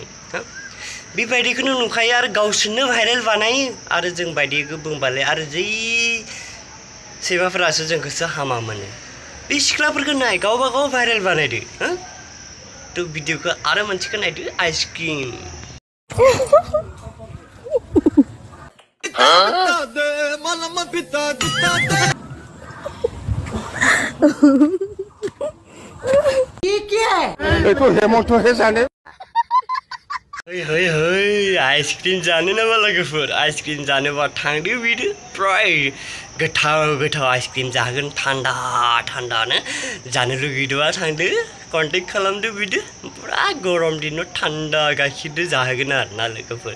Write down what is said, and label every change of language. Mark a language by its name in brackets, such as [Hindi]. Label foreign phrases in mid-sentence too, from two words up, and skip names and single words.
[Bodo] बेबायदिखौनो नुखायो आरो गावसोरनो भाइरेल बानायो। आरो जों बायदिखौ बुंबालाय आरो जै सैमाफोरासो जोंखौसो हामा मोनो। बे सिख्लाफोरखौ नाय, गावबा गाव भाइरेल बानायदो। तो भिडिअखौ आरो मोनसेखौ नायदो, आइसक्रिम। [Hindi] ये क्या है? ये तो हेमंत है जाने। [Bodo] है आइसक्रिम जानो नामा लोगोफोर? आइसक्रिम जानोबा थांदो बिदो, प्राय गोथाव गोथाव आइसक्रिम जागोन थान्दा थान्दानो। जानो लुगैदोंबा थांदो, कन्टेक्ट खालामदो बिदो। पुरा गरम दिनाव थान्दा गाइखेरदो जाहोगोन आरोना लोगोफोर।